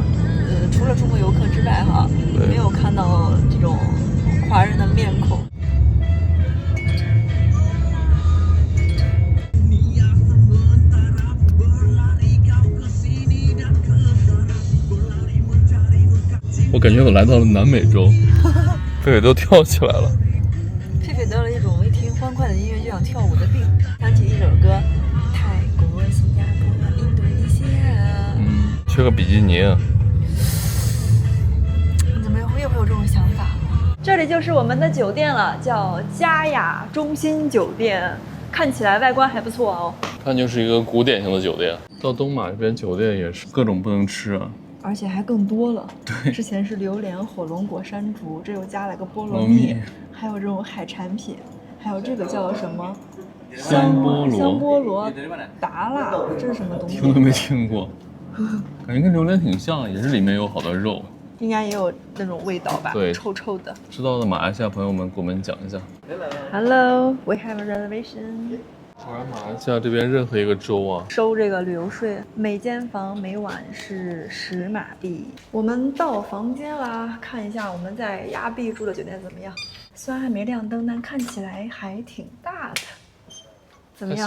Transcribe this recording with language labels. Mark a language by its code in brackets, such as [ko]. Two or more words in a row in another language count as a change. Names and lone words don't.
[zh] 除了中國遊客之外，哈，沒有看到這種華人的面孔。我感覺我來到了南美洲，狒狒都跳起來了。狒狒得了一種一聽歡快的音樂就想跳舞的病，想起一首歌，泰國、新加坡、印度尼西亞。缺個比基尼啊。會有這種想法嗎？這裡就是我們的酒店了，叫嘉雅中心酒店，看起來外觀還不錯哦。看就是一個古典型的酒店。到東馬這邊酒店也是各種不能吃啊，而且還更多了。對，之前是榴蓮、火龍果、山竹，這又加了個菠蘿蜜，還有這種海產品，還有這個叫什麼？香菠蘿達辣，這是什麼東西？聽都沒聽過，感覺跟榴蓮挺像，也是裡面有好多肉。應該也有那種味道吧，對，臭臭的。知道的馬來西亞朋友們給我們講一下。 [en] Hello, we have a reservation. [zh] 果然馬來西亞這邊任何一個州啊，收這個旅遊稅，每間房每晚是10馬幣。我們到房間啦，看一下我們在亞庇住的酒店怎麼樣。雖然還沒亮燈，但看起來還挺大的。怎麼樣？